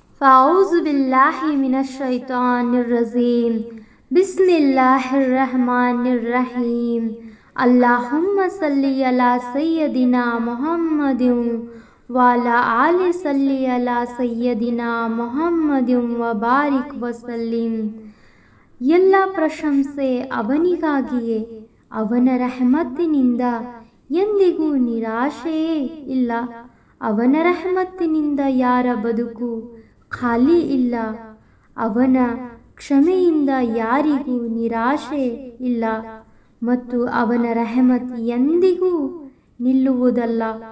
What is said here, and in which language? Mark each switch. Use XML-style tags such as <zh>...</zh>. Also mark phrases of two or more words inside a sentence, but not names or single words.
<ar>فأعوذ بالله من الشيطان الرجيم. بسم الله الرحمن الرحيم. اللهم صل على سيدنا محمد و على آل صل على سيدنا محمد و بارك وسلم.</ar> <kn>ಎಲ್ಲ ಪ್ರಶಂಸೆ ಅವನಿಗಾಗಿಯೇ. ಅವನ ರಹಮತ್ತಿನಿಂದ ಎಂದಿಗೂ ನಿರಾಶೆಯೇ ಇಲ್ಲ. ಅವನ ರಹಮತ್ತಿನಿಂದ ಯಾರ ಬದುಕು ಖಾಲಿ ಇಲ್ಲ. ಅವನ ಕ್ಷಮೆಯಿಂದ ಯಾರಿಗೂ ನಿರಾಶೆ ಇಲ್ಲ ಮತ್ತು ಅವನ ರಹಮತ್ ಎಂದಿಗೂ ನಿಲ್ಲುವುದಲ್ಲ.</kn>